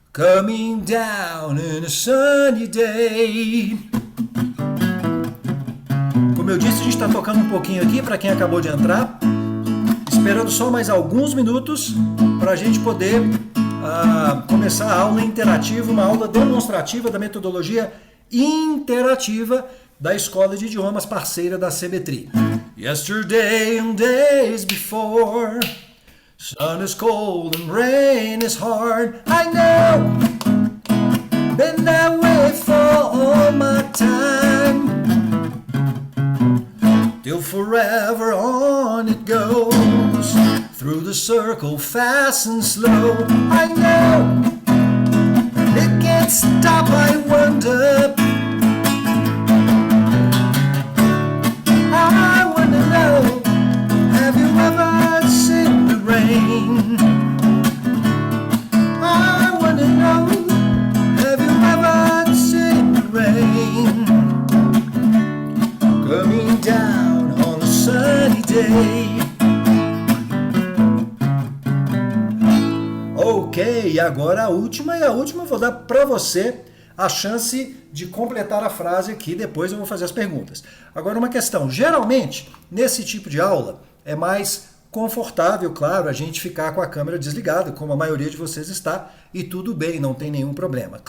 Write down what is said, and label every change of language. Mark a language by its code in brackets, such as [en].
[en] Coming down in a sunny day. [pt] Como eu disse, a gente está tocando um pouquinho aqui para quem acabou de entrar, esperando só mais alguns minutos para a gente poder começar a aula interativa, uma aula demonstrativa da metodologia interativa da Escola de Idiomas parceira da CBTRI. [en] Yesterday and days before, sun is cold and rain is hard. I know, been that way for all my time. Till forever on it goes, through the circle fast and slow. I know, it can't stop, I wonder. I wanna know, have you ever seen the rain? I wanna know, have you ever seen the rain? Coming down on a sunny day. [pt] Ok, agora a última, e a última eu vou dar para você a chance de completar a frase aqui, depois eu vou fazer as perguntas. Agora uma questão, geralmente nesse tipo de aula é mais confortável, claro, a gente ficar com a câmera desligada, como a maioria de vocês está, e tudo bem, não tem nenhum problema.